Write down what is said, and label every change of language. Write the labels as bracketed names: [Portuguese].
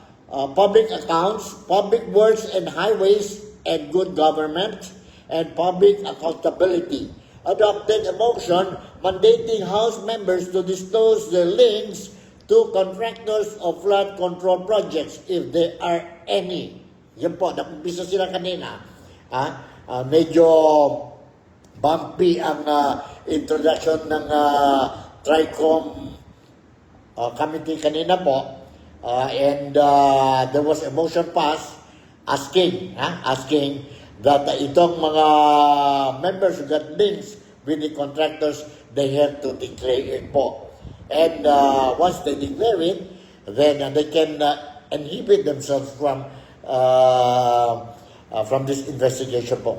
[English] Public Accounts, Public Works and Highways and Good Government, and Public Accountability. adopted a motion mandating House members to disclose the links to contractors of flood control projects if there are any. [Filipino] Yan po, nakumpisa sila kanina. Medyo bumpy ang introduction ng TRICOM committee kanina po. [English] And there was a motion passed asking that [Filipino] itong mga [English] members who got links with the contractors, they have to declare it po. And once they declare it, then they can inhibit themselves from this investigation po.